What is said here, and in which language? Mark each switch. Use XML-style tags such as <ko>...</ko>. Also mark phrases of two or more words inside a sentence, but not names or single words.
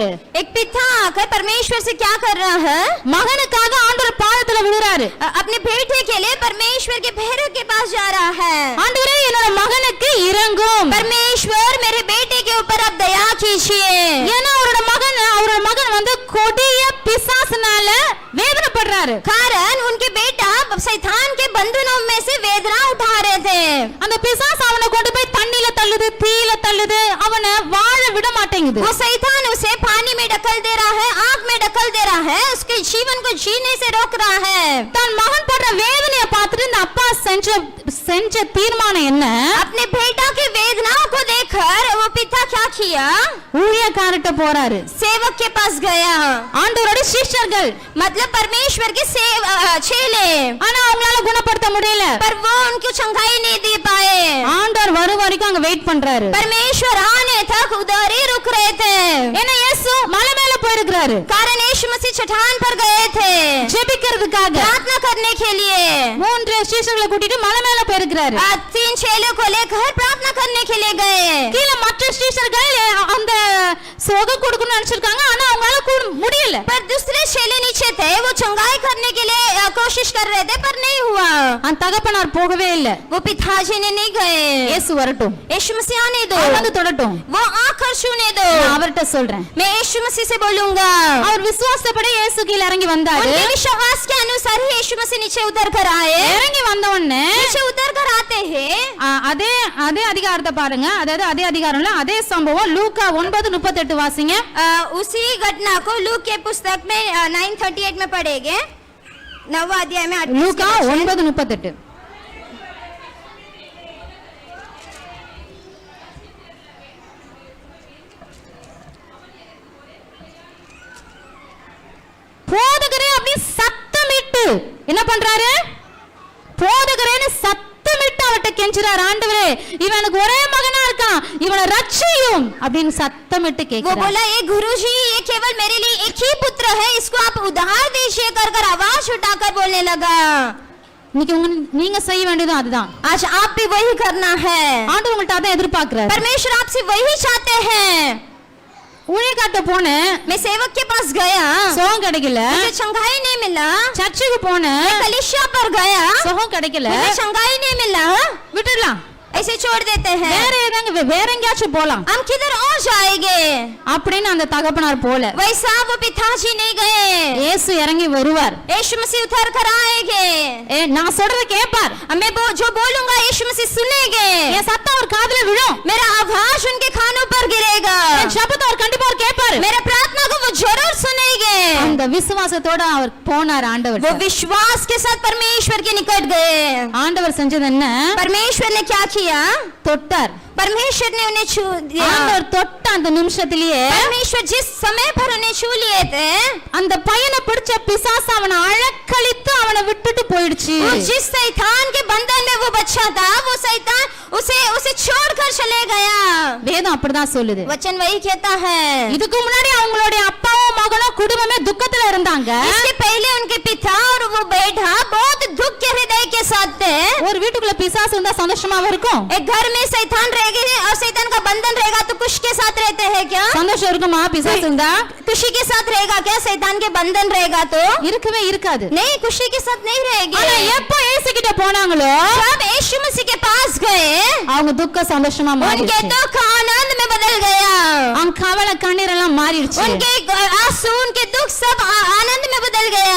<hi>एक पिता आकर परमेश्वर से क्या कर रहा है?</hi> <ta>மகனுக்காக ஆண்டவர் பாதத்துல விழுறாரு,</ta> <hi>अपने बेटे के लिए परमेश्वर के पैरों के पास जा रहा है।</hi> <ta>ஆண்டவரே என்னோட மகனுக்கு இரங்கும்,</ta> <hi>परमेश्वर मेरे बेटे के ऊपर आप दया कीजिए।</hi> <ta>ஏன்னா அவரோட மகன் வந்து கொடிய பிசாசுனால வேதனைப்படுறாரு।</ta> <hi>कारण उनके बेटा शैतान के बंधनों में से वेदना उठा रहे थे।</hi> <ta>அந்த பிசாசு அவனை கொண்டு போய் தண்ணில தள்ளுது, தீயில தள்ளுது, அவனை வாழ விட மாட்டேங்குது।</ta> <hi>वो शैतान उसे पानी में ढकल दे रहा है, आग में ढकल दे रहा है, उसके जीवन को जीने से रोक रहा है।</hi> <ta>தன் மகன் படுற வேதனையை பார்த்துட்டு இந்த அப்பா செஞ்ச தீர்மானம் என்ன?</ta> <hi>अपने बेटा की वेदनाओं को देखकर वो पिता क्या किया?</hi> <ta>ஊழியக்காரட்ட போறாரு,</ta> <hi>सेवक के पास गया।</hi> <ta>ஆண்டவரோட சிஷ்யர்கள்,</ta> <hi>मतलब परमेश्वर के चेले,</hi> <ta>ஆனா அவங்களால குணப்படுத்த முடியல।</ta> <hi>पर वो उनको चंगाई नहीं दे पाए।</hi> <ta>ஆண்டவர் வரும் வரைக்கும் அங்க வெயிட் பண்றாரு।</ta> <hi>परमेश्वर आने तक उधर ही रुक रहे थे।</hi> <ta>ஏன்னா இயேசு மலை மேல போயிருக்கிறாரு,</ta> <hi>कारण यीशु मसीह चट्टान पर गए थे</hi> <ta>ஜெபிக்கிறதுக்காக।</ta> <hi>प्रार्थना करने के लिए</hi> <ta>3 சிஷ்யர்களை கூட்டிட்டு மலை மேல போயிருக்கிறாரு।</ta> <hi>3 चेलों को लेकर प्रार्थना करने के लिए गए।</hi> <ta>கீழ மற்ற சிஷ்யர்கள் அந்த சுகம் கொடுக்கணும்னு நினைச்சிருக்காங்க, ஆனா அவங்களால முடியல।</ta> <hi>पर दूसरे चेले नीचे थे, वो चंगाई करने के लिए कोशिश कर रहे थे पर नहीं हुआ।</hi> <ta>அந்த தகப்பனார் போகவே இல்ல।</ta> <hi>वो पिताजी ने नहीं गए।</hi> <ta>இயேசு வரட்டும்,</ta> <hi>यीशु मसीह आने दो,</hi> <ta>வந்து தொடட்டும்,</ta> <hi>वो आकर छूने दो।</hi> <ta>நான் அவர்ட்ட சொல்றேன்।</ta> <hi>मैं यीशु मसीह से बोलूंगा।</hi> <ta>அவர் விசுவாசப்படி இயேசு கீழ இறங்கி வந்தாரு।</ta> <hi>उनके विश्वास के अनुसार ही यीशु मसीह नीचे उतर कर आए।</hi> <ta>இறங்கி வந்த உடனே</ta> <hi>नीचे उतर कर आते हैं</hi> <ta>அதே அதே அதிகாரத்தை பாருங்க. அதாவது அதே அதிகாரம்ல அதே சம்பவம் லூக்கா 9:38 வாசிங்க.</ta> <hi>उसी घटना को लूक के पुस्तक में 9:38 में पढ़ेंगे. 9वां अध्याय में</hi> <ta>லூக்கா 9:38. போதகரே அப்படி சத்தமிட்டு என்ன பண்றாரு? போதகரேன்னு சத்தமிட்டு அவட்ட கெஞ்சுறாரு, ஆண்டவரே இவன் எனக்கு ஒரே மகனா இருக்கான், இவனை ரட்சியும் அப்படின்னு சத்தமிட்டு</ta> <hi>वो</hi> <ta>கேக்குறாரு.</ta> <hi>बोला ये गुरुजी ये केवल मेरे लिए एक ही पुत्र है, इसको आप उद्धार दीजिए कर कर आवाज उठाकर बोलने लगा.</hi> <ta>இன்னைக்கு நீங்க செய்ய வேண்டியதும் அதுதான்.</ta> <hi>आज आप भी वही करना है.</hi> <ta>ஆண்டவர் உங்கள்ட்ட அதான் எதிர்பார்க்கிறார்.</ta> <hi>परमेश्वर आपसे वही चाहते हैं.</hi> <ta>ஊழியக்காட்ட போனேன்,</ta> <hi>मैं सेवक के पास गया,</hi> <ta>சுகம் கிடைக்கல.</ta> <hi>मुझे चंगाई नहीं मिला.</hi> <ta>சர்ச்சுக்கு போனேன்,</ta> <hi>मैं कलीसिया पर गया,</hi> <ta>சுகம் கிடைக்கல.</ta> <hi>मुझे चंगाई नहीं मिला.</hi> <ta>விட்டுடலாம்,</ta> <hi>ऐसे छोड़ देते हैं.</hi> <ta>வேற எங்கேயாச்சும் போலாம்</ta> <hi>हम किधर और जाएंगे?</hi> <ta>அப்படின்னு அந்த தகப்பனார் போல.</ta> <hi>वैसा वो पिताजी नहीं गए.</hi> <ta>இயேசு இறங்கி வருவார்.</ta> <hi>यीशु मसीह उतर कर आएंगे.</hi> <ta>நான் சொல்றத கேட்பார்.</ta> <hi>मैं जो बोलूंगा यीशु मसीह सुनेंगे.</hi> <ta>என் சத்தம் அவர் காதுல விழும்.</ta> <hi>मेरा आवाज उनके कानों पर गिरेगा.</hi> <ta>என் ஜெபத்தை அவர் கண்டிப்பா அவர் கேட்பார்.</ta> <hi>मेरा प्रार्थना को वो जरूर सुनेंगे.</hi> <ta>அந்த விசுவாசத்தோட அவர் போனார் ஆண்டவர்.</ta> <hi>वो विश्वास के साथ परमेश्वर के निकट गए.</hi> <ta>ஆண்டவர் செஞ்சது என்ன?</ta> <hi>परमेश्वर ने क्या किया?</hi> <ta>தொட்டார்.</ta> <hi>परमेश्वर ने उन्हें छू दिया.</hi> <ta>ஆண்டவர் தொட்ட அந்த நிமிஷத்திலேயே</ta> <hi>परमेश्वर जिस समय पर उन्हें छू लिए थे,</hi> <ta>அந்த பையனை பிடிச்ச பிசாசு அவனை அழக்கழித்து அவனை விட்டுட்டு போயிடுச்சு.</ta> <hi>जिस शैतान के बंधन में वो बच्चा था, वो शैतान उसे छोड़कर चले गया.</hi> <ta>வேதம் அப்படிதான் சொல்லுது.</ta> <hi>वचन वही कहता है.</hi> <ta>இதுக்கு முன்னாடி அவங்களுடைய அப்பாவும் மகனும் குடும்பமே துக்கத்துல இருந்தாங்க.</ta> <hi>इसके पहले उनके पिता और वो बेटा बहुत दुख के हृदय के साथ थे.</hi> <ta>ஒரு வீட்டுக்குள்ள பிசாசு இருந்தா சந்தோஷமா இருக்கும்?</ta> <hi>एक घर में शैतान रहेगा और शैतान का बंधन रहेगा तो खुश के साथ रहते हैं क्या?</hi> <ta>சந்தோஷம் இருக்குமா பிசாசு இருந்தா?</ta> <hi>खुशी के साथ रहेगा क्या? शैतान के बंधन रहेगा तो</hi> <ta>இருக்கவே இருக்காது.</ta> <hi>नहीं, खुशी के साथ नहीं रहेगी.</hi> <ta>ஆனா எப்போ இயேசு கிட்ட போனாங்களோ,</ta> <hi>जब यीशु मसीह के पास गए,</hi> <ta>அவங்க துக்க சந்தோஷமா</ta> <hi>उनके</hi> <ta>மாறிடுச்சு.</ta> <hi>दुख आनंद में बदल गया.</hi> <ta>அவங்க கவலை கண்ணீர் எல்லாம் மாறிடுச்சு.</ta> <hi>उनके आंसू उनके दुख सब आनंद में बदल गया.</hi>